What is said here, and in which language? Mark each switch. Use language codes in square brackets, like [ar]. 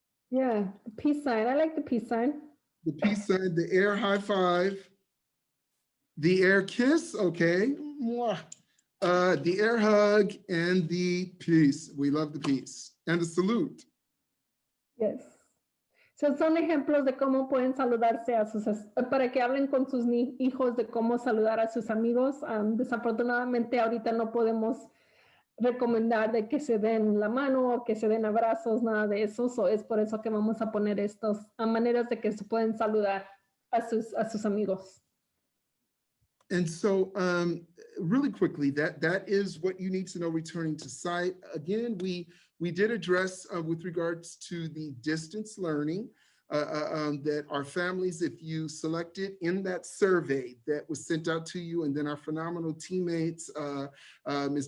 [en] Yeah, the peace sign. I like the peace sign. The peace sign, the air high five. The air kiss, okay. The air hug and the peace. We love the peace. And the salute. Yes. [es] So, son ejemplos de cómo pueden saludarse para que hablen con sus hijos de cómo saludar a sus amigos. Desafortunadamente ahorita no podemos recomendar de que se den la mano o que se den abrazos, nada de eso. So, es por eso que vamos a poner estas maneras de que se pueden saludar a sus amigos. [en] And so really quickly, that is what you need to know returning to site. Again, we did address with regards to the distance learning that our families, if you selected in that survey that was sent out to you, and then our phenomenal teammates, Ms.